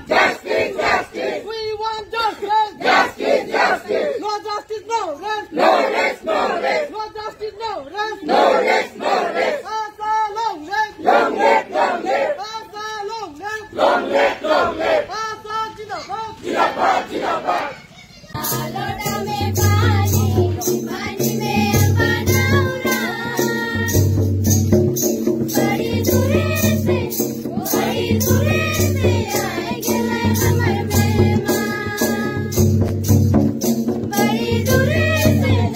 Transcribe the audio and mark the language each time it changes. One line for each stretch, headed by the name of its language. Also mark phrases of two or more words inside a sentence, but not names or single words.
English: Justice, justice. We want justice. Justice, justice. No justice, no rest. No rest, no rest. No justice, no rest. No rest, no rest. Asa long live. Long live, long live. Asa long live. Long live, long live.
Hindi: आसा ज़िंदाबाद. ज़िंदाबाद, ज़िंदाबाद. लोटा में पानी पानी में बनाऊंगा बड़ी दूरे से आएंगे हमारे मेहमान बड़ी दूरे से